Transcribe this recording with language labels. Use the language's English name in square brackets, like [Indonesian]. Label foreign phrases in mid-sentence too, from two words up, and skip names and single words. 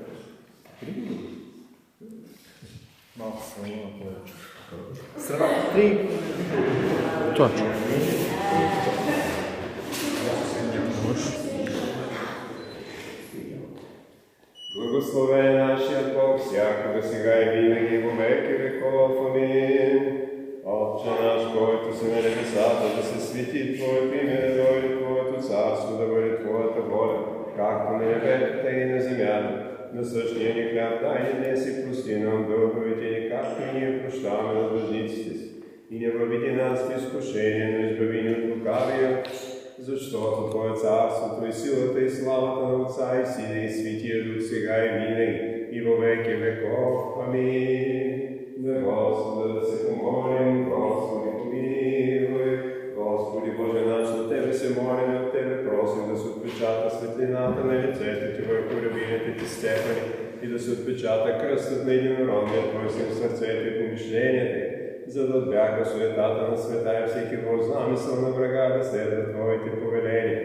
[Bulgarian] Малко страна на повече. Страна 3. Точно. Благословен нашият Бог, всякога сега и винаги [Church Slavic] во веки веков. [Bulgarian] Амин. Отче наш, който си на небесата, да се свети Твоето име, да дойде Твоето царство, да бъде Твоята воля, както на небето, така и на земята. На същия ни хляб дай ни днес и прости нам дълговете ни, както и ние прощаваме на длъжниците си. И не въведи нас в изкушение, но избави ни от лукавия, защото Твое царството и силата и славата на Отца и Сина и Светия Дух сега и винаги и [Church Slavic] во веки веков. [Bulgarian] Амин. На Господа да се помолим, Господи помилуй. Господи Боже наш, на Тебе се молим, от Тебе просим да се отпечата светлината на лицето Ти върху рабините Ти степени и да се отпечата кръстът на единородния Твой Син в сърцето и помишленията, за да отбягва суетата на света и всеки Божи замисъл на врага да следва Твоите повеления.